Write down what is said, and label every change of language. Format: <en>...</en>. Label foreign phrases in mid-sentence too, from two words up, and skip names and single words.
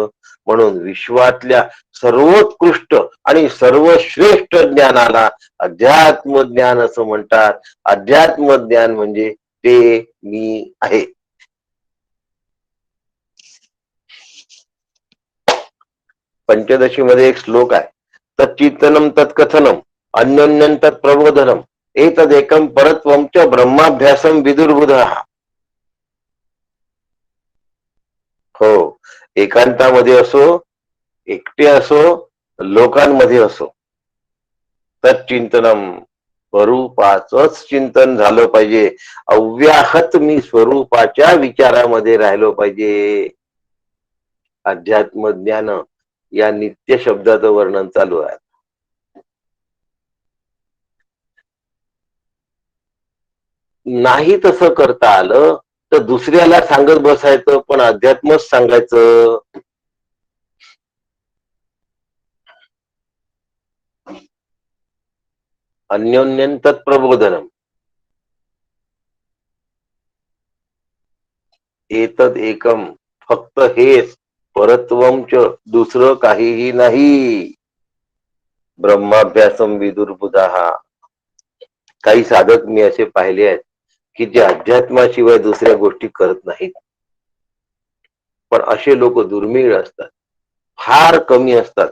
<mr>म्हणून विश्वातल्या सर्वोत्कृष्ट आणि सर्वश्रेष्ठ ज्ञानाला अध्यात्म ज्ञान असं म्हणतात. अध्यात्म ज्ञान म्हणजे ते मी आहे. पंचदशी मध्ये एक श्लोक आहे,</mr> <sa>तच्चिंतनम तत्कथनम अन्योन्यं तत्प्रबोधनम एतदेकं परत्वं च ब्रह्माभ्यासम विदुर्बुधा.</sa> <mr>हो, एकांतामध्ये असो, एकटे असो, लोकांमध्ये असो, तच्चिंतनम स्वरूपाचंच चिंतन झालं पाहिजे. अव्याहत मी स्वरूपाच्या विचारामध्ये राहिलो पाहिजे. अध्यात्म ज्ञान या नित्य शब्दाचं वर्णन चालू आहे. नाही तसं करता आलं तर दुसऱ्याला सांगत बसायचं, पण अध्यात्मच सांगायचं.</mr> <sa>अन्योन्यं तत्प्रबोधनम एतद एकम,</sa> <mr>फक्त हेच,</mr> <sa>परत्वम च,</sa> <mr>दुसरं काहीही नाही.</mr> <sa>ब्रह्माभ्यासम विदुर्बुधा.</sa> <mr>काही साधक मी असे पाहिले आहेत की जे अध्यात्माशिवाय दुसऱ्या गोष्टी करत नाहीत. पण असे लोक दुर्मिळ असतात, फार कमी असतात.</mr>